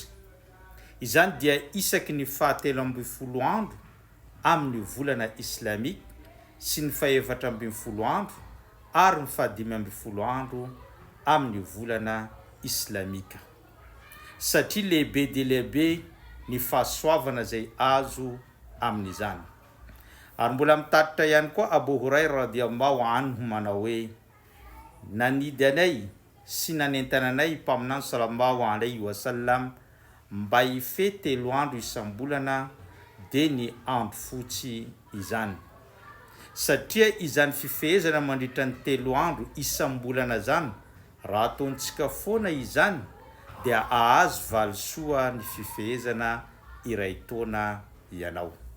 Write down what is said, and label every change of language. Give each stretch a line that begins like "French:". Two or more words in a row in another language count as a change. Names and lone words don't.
Malagasy: Izany dia isaky ny 17 andro amin'ny volana islamika sy ny 14 andro ary ny 15 andro amin'ny volana islamika. Satria lehibe dia lehibe ny fahasoavana zay azo amin'izany. Ary mbola mitatitra ihany koa Abu Huraira
Arabic: رضي الله عنه
Malagasy: manao hoe: nanidy anay sy nanentana anay mpaminany
Arabic: صلى الله عليه وسلم
Malagasy: mba hifehy 3 andro isam-bolana dia ny andro fotsy izany. Satria izany fifehezana mandritra ny 3 andro isam-bolana zany, raha ataontsika foana izany dia ahazo valisoa ny fifehezana iray taona ianao.